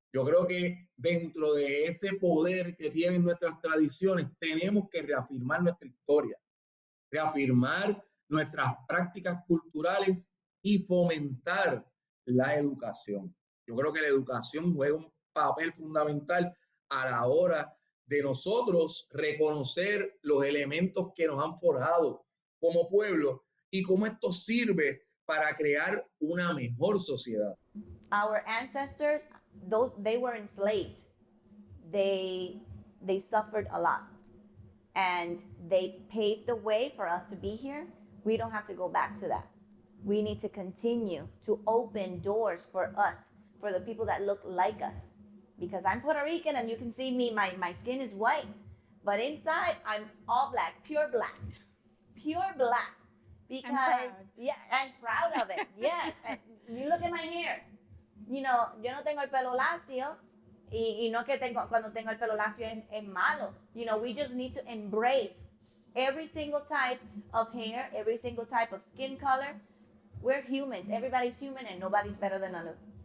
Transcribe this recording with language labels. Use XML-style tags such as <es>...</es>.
<es>Yo creo que dentro de ese poder que tienen nuestras tradiciones, tenemos que reafirmar nuestra historia, reafirmar nuestras prácticas culturales y fomentar la educación. Yo creo que la educación juega un papel fundamental a la hora de nosotros reconocer los elementos que nos han forjado como pueblo y cómo esto sirve para crear una mejor sociedad.</es> <en>Our ancestors, they were enslaved. They suffered a lot. And they paved the way for us to be here. We don't have to go back to that. We need to continue to open doors for us, for the people that look like us. Because I'm Puerto Rican and you can see me, my skin is white. But inside, I'm all black, pure black. Pure black. Because, yeah, I'm proud of it. Yes. And you look at my hair. You know,</en> <es>yo no tengo el pelo lacio. Y no que cuando tengo el pelo lacio es malo.</es> <en>You know, we just need to embrace every single type of hair, every single type of skin color. We're humans. Everybody's human and nobody's better than another.</en>